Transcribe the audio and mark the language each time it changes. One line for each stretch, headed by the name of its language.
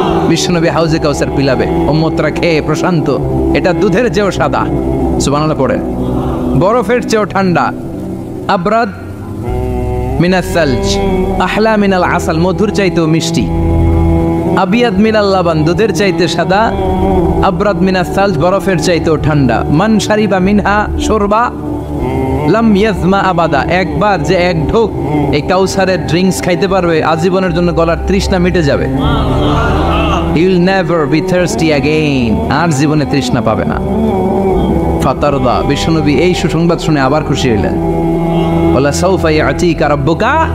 Bangla: বিশ্বনবী হাউজে কাউসার পিলাবে, উম্মতরা খেয়ে প্রশান্ত। এটা দুধের চেয়েও সাদা, সুবহানাল্লাহ পড়ে, বরফের চেয়েও ঠান্ডা,
Arabic: আবরাদ মিনাস সালজ আহলা মিনাল আসাল,
Bangla: মধুর চাইতেও মিষ্টি,
Arabic: আবিয়াদ মিনাল লাবান,
Bangla: দুধের চাইতে সাদা,
Arabic: আবরাদ মিনাস সালজ,
Bangla: বরফের চাইতেও ঠান্ডা।
Arabic: মান শারিবা মিনহা শুরবা লাম ইয়াজমা আবাদা,
Bangla: একবার যে এক ঢোক এই কাউসারের ড্রিঙ্কস খাইতে পারবে আজীবনের জন্য গলার তৃষ্ণা মিটে যাবে।
English: He will never be thirsty again,
Bangla: আর জীবনে তৃষ্ণা পাবে না। ফাতারদা, বিশ্বনবী এই সুসংবাদ শুনে আবার খুশি হইলেন।
Arabic: ওয়ালা সাউফা ইয়াতিকা রাব্বুকা।